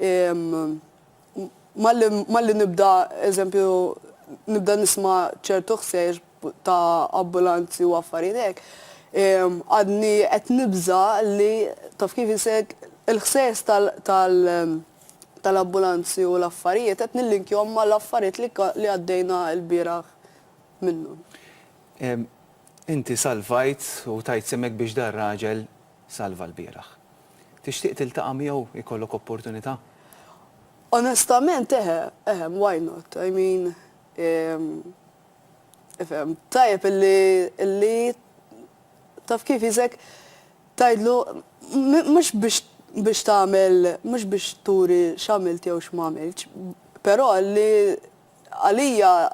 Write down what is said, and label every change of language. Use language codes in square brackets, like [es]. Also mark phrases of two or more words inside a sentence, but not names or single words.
[mt] Malli nibda eżempju nibda nisma' ċertu ħsejġ ta' ambulanzi u affarijiet għadni qed nibża li taf kif isek il-ħsejs tal-ambulanzi u l-affarijiet qed nillinkjhom mal-affarijiet li għaddejna l-bieraħ minnhom. Inti salvajt u tajt semmek biex dar raġel salva l-bieraħ. Tixtieq tiltaqa' miegħu jkollok opportunità? [en] Onestament why not? I mean, [mt] tajjeb illi taf kif isek tajdlu mhux biex tagħmel mhux biex turi x'għamilt jew x'm'għamilx, però li għalija